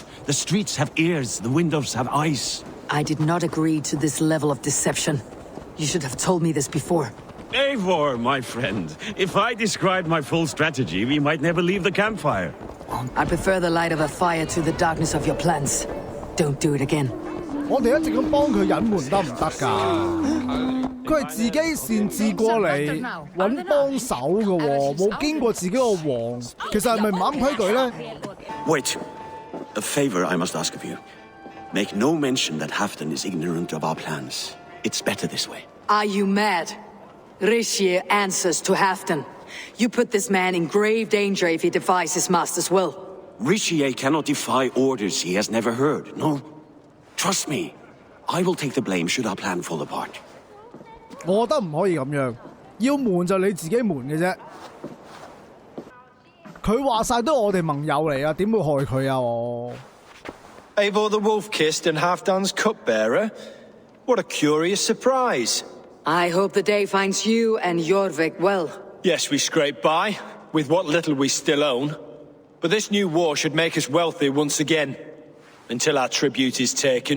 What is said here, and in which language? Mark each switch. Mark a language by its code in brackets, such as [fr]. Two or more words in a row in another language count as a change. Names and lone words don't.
[en] The streets have ears, the windows have eyes. I did not agree to this level of deception. You should have told me this before. Eivor, my friend. If I described my full strategy, we might never leave the campfire. I prefer the light of a fire to the darkness of your plans. Don't do it again. [yue] 我哋一直咁幫佢隱瞞得唔得㗎？佢係自己擅自過嚟揾幫手嘅喎，冇經過自己個王，其實係咪唔啱規矩咧 [en] Wait. A favor I must ask of you. Make no mention that Halfdan is ignorant of our plans. It's better this way. Are you mad? Richier answers to Halfdan. You put this man in grave danger if he defies his master's will. Richier cannot defy orders he has never heard. No. Trust me. I will take the blame should our plan fall apart. [yue] 我覺得唔可以咁樣，要瞞就你自己瞞嘅啫。佢話晒都係我哋盟友嚟啊，點會害佢啊我 [en] Eivor the Wolf-Kissed and Halfdan's cupbearer? What a curious surprise. I hope the day finds you and Jorvik well. Yes, we scrape by, with what little we still own. But this new war should make us wealthy once again, until our tribute is taken.